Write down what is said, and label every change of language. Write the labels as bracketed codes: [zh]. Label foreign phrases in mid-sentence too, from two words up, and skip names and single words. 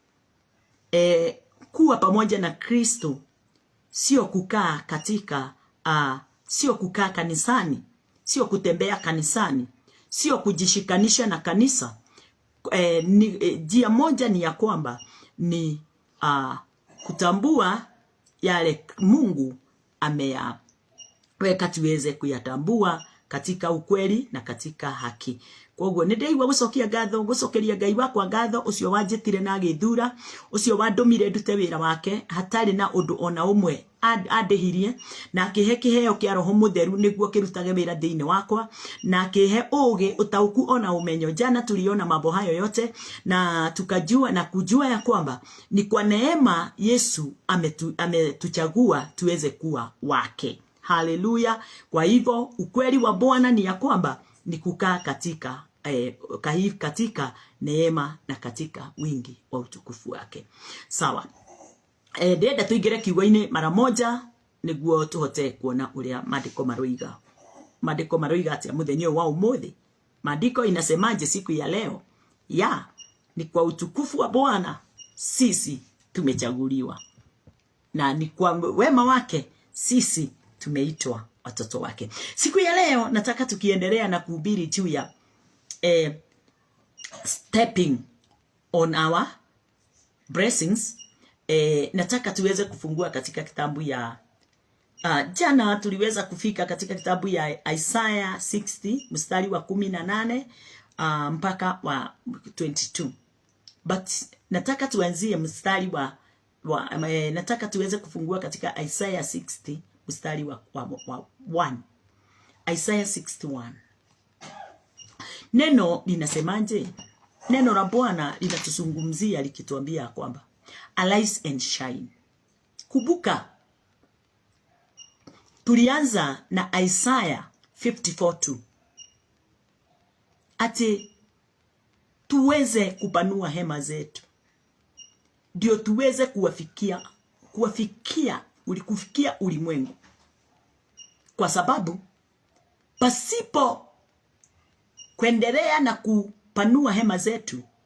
[sw] Kuwa pamoja na Kristo sio kukaa katika sio kukaa kanisani, sio kutembea kanisani, sio kujishikanisha na kanisa. Njia moja ni ya kwamba ni kutambua yale Mungu ameyaweka tuweze kuyatambua katika ukweli na katika haki. [ki] Koguo ni ndeiwa gucokia ngatho, gucokeria Ngai wakwa ngatho ucio wanjitire na githura, ucio wandumire ndute wira wake hatari na undu ona umwe andehirie, na akihe kiheo kia Roho Mutheru niguo kirutage wira thiini wakwa, na akihe ugi utauku ona umenyo. [sw] Jana tuliona mambo hayo yote na tukajua na kujua ya kwamba ni kwa neema Yesu ametuchagua tuweze kuwa wake. Haleluya. Kwa hivyo ukweli wa Bwana ni ya kwamba ni kukaa katika neema na katika wingi wa utukufu wake. Sawa. [ki] Ndenda tuingire kiugo-ini [sw] mara moja [ki] niguo tuhote kuona uria maandiko maroiga. Maandiko maroiga atia muthenya wa umuthi. [sw] Maandiko inasemaje siku ya leo? Ni kwa utukufu wa Bwana sisi tumechaguliwa, na ni kwa wema wake sisi tumeitwa watoto wake. Siku ya leo nataka tukiendelea na kuhubiri juu ya [en] stepping on our blessings. [sw] Nataka tuweze kufungua katika kitabu ya jana tuliweza kufika katika kitabu ya Isaiah 60 mstari wa 18 mpaka wa 22. But nataka tuanzie mstari wa nataka tuweze kufungua katika Isaiah 60 mstari wa 1. Isaiah 61. Neno linasemaje? Neno la Bwana linatuzungumzia likituambia kwamba [en] arise and shine. [sw] Kumbuka tulianza na Isaiah 54:2. Ati tuweze kupanua hema zetu ndio tuweze kufikia ulimwengu, kwa sababu pasipo kuendelea na kupanua hema zetu,